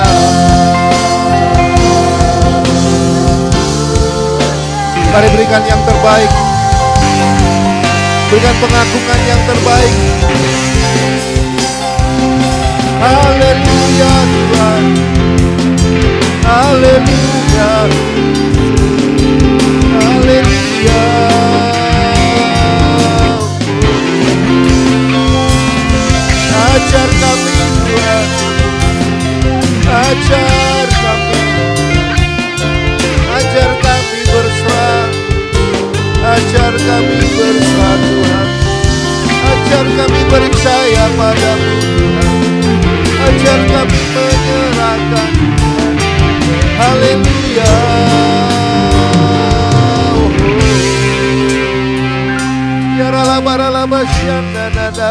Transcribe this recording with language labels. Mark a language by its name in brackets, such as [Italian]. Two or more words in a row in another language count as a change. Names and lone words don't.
[Indonesian] Mari berikan yang terbaik, berikan pengagungan yang terbaik. Haleluya Tuhan, haleluya, haleluya. Ajar kami Tuhan, ajar kami, ajar kami berserah, ajar kami berserah Tuhan, ajar kami percaya padamu Tuhan, ajar kami menyerahkan. Haleluya. Ya ralabaralaba syandana.